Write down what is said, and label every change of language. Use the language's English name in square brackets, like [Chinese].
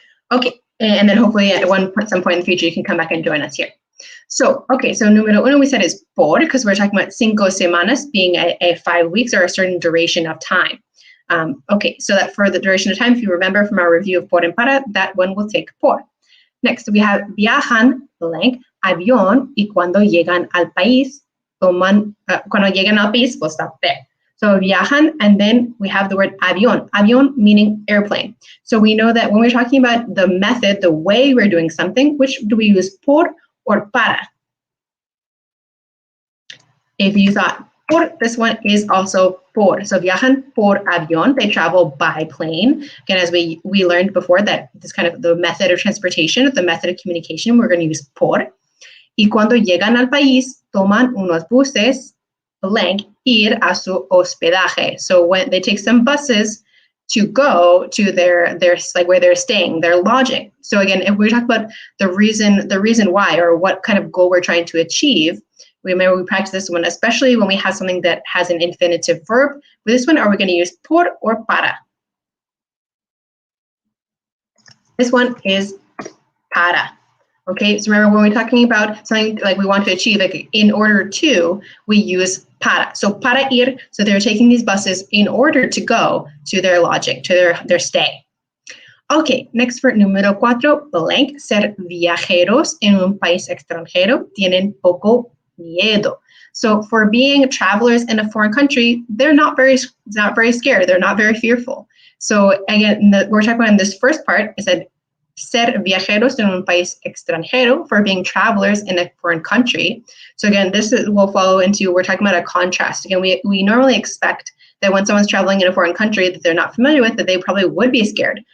[English] Okay, and then hopefully at some point in the future, you can come back and join us here. So, okay, so número uno we said is por, because we're talking about [Spanish] 5 semanas [English] being a 5 weeks or a certain duration of time. Okay, so that for the duration of time, if you remember from our review of por and para, that one will take por. [Spanish] Next, we have viajan, blank, avión, y cuando llegan al país, toman, cuando llegan al país, [English] we'll stop there. So viajan, and then we have the word avión. Avión meaning airplane. So we know that when we're talking about the method, the way we're doing something, which do we use, por or para? If you thought por, this one is also por. So [Spanish] viajan por avión, [English] they travel by plane. Again, as we learned before, that this kind of the method of transportation, the method of communication, we're going to use por. [Spanish] Y cuando llegan al país, toman unos buses, blank, ir a su hospedaje. [English] So when they take some buses to go to their like where they're staying, their lodging. So again, if we talk about the reason why, or what kind of goal we're trying to achieve, remember we practice this one, especially when we have something that has an infinitive verb. With this one, are we going to use por or para? This one is para. Okay, so remember when we're talking about something like we want to achieve, like in order to, we use para. So [Spanish] para ir, [English] so they're taking these buses in order to go to their lodging, to their stay. Okay, next for número 4, blank, [Spanish] ser viajeros en un país extranjero tienen poco miedo. [English] So for being travelers in a foreign country, they're not very scared. They're not very fearful. So again, we're talking about in this first part, it said [Spanish] ser viajeros en un país extranjero, [English] for being travelers in a foreign country. So again, will follow into, we're talking about a contrast. Again, we normally expect that when someone's traveling in a foreign country that they're not familiar with, that they probably would be scared.